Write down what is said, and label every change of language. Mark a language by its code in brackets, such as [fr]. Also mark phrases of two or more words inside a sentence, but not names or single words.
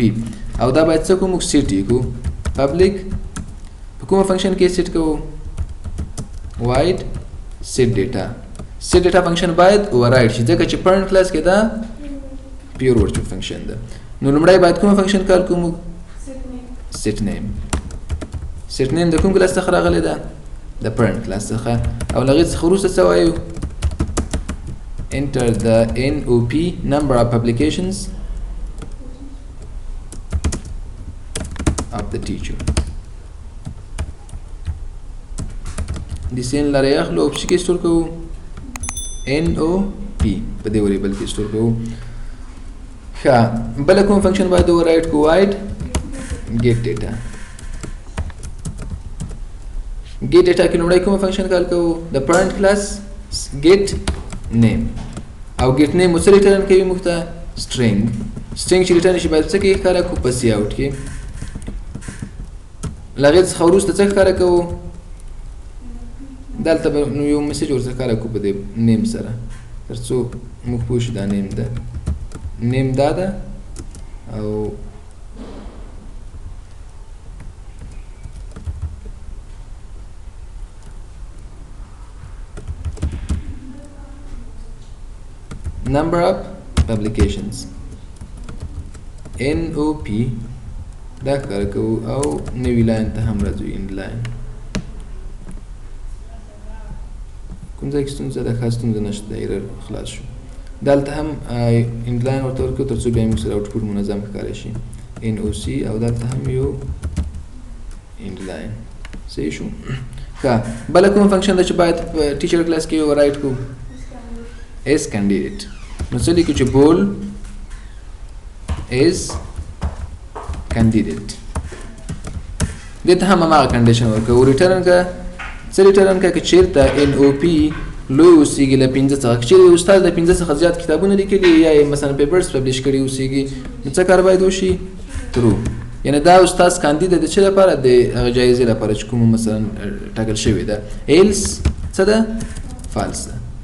[ps] پی او دا باید څه کوو موږ سیټ یې کوو پبلیک په کومه فنکشن کې سیټ کوو [en] void set data set data function [ps] باید اوورراید شي ځکه چې [en] parent class [ps] کې دا [en] pure virtual function [ps] ده نو لومړی باید کومه فنکشن کار کوو موږ [en] set name set name [ps] د کوم کلاس څخه راغلی ده د [en] parent class [ps] څخه او له هغې څخه وروسته څه وایو [en] enter the NOP number of publications of the teacher [ps] د سین لاره یې اخلو او په څه کې سټور کوو NOP په دې وریبل کې سټور کوو ښه بله کوم فنکشن باید اوورراید کوو [en] void get data get data [ps] کې لومړی کومه فنکشن کال کوو د [en] parent class get name [ps] او [en] get name [ps] مو څه ریټرن کوي موږ ته string چې ریټرن شي باید څه کې ښکاره کوو په سی آوټ کې له هغې څخه وروسته څه ښکاره کوو دلته به نو یو میسج ورڅخه ښکاره کوو په دې نیم سره تر څو موږ پوه شو دا نیم ده نیم دا ده او [en] number of publications NOP [ps] دا کار کوو او نوی لاین ته هم راځو [en] end line [ps] کوم ځای کې ستونزه ده ښه ستونزه نشته د ایرر خلاص شو دلته هم [en] end line [ps] ورته ورکړو تر څو بیا موږ سره آوټپوټ منظم ښکاره شي NOC او دلته هم یو [en] end line [ps] صحیح شو ښه بله کومه فنکشن ده چې باید په [en] teacher class [ps] کې اوورراید کړو [en] as candidate [ps] نو څه لیکو چې بول [en] as candidate [ps] دې ته هم هماغه کنډیشن ورکوو ریټرن که څه ریټرن که چېرته NOP لوی اوسېږي له 5 څخه که چېرې استاد د 5 څخه زیات کتابونه لیکلي یا یې مثلا پیپرز پبلش کړي اوسېږي نو څه کار باید وشي ترو یعنې دا استاد کاندید د څه لپاره د هغه جایزې لپاره چې کومه مثلا ټاکل شوې ده ایلس څه ده فالس ده